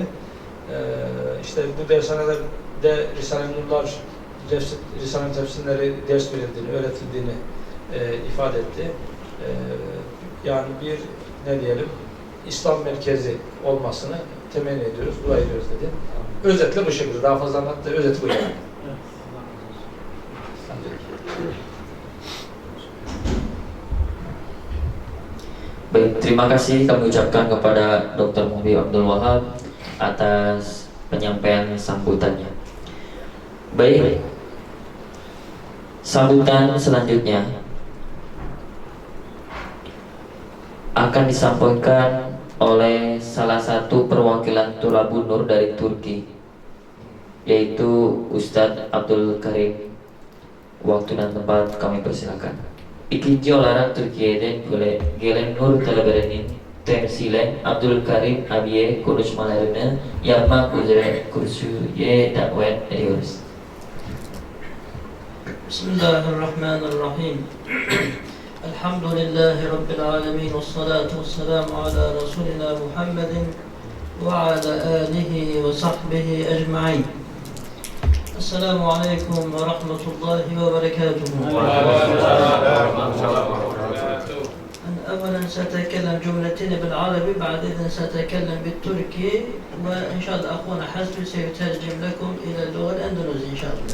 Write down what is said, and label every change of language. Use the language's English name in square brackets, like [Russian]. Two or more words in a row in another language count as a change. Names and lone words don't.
[Turkish] İşte bu dershanelerde Risale-i Nurlar, Risale-i tefsirleri ders verildiğini, öğretildiğini ifade etti. Yani bir ne diyelim, İslam merkezi olmasını temenni ediyoruz, dua ediyoruz dedi. Özetle bu şekilde, daha fazla anlattı, özeti bu yani. [Indonesian] Baik, terima kasih kami ucapkan kepada Dr. Muhib Abdul Wahab atas penyampaian sambutannya. Baik, sambutan selanjutnya akan disampaikan oleh salah satu perwakilan Tulabun Nur dari Turki, yaitu Ustadz Abdul Karim. Waktu dan tempat kami persilakan. [Turkish] İkinci olarak Türkiye'den gelen Nur talebelerinin temsilen Abdul Karim abiye konuşmalarını yapmak üzere kürsüye davet ediyoruz. [Arabic] بسم الله الرحمن الرحيم. الحمد لله رب العالمين. والصلاة والسلام على رسولنا محمد وعلى آله وصحبه أجمعين. السلام عليكم ورحمة الله وبركاته. أنا أولا سأتكلم جملتين بالعربي، بعدين سأتكلم بالتركي، وإن شاء الله أخونا حسبي سيترجم لكم إلى اللغة الأندونيسية إن شاء الله.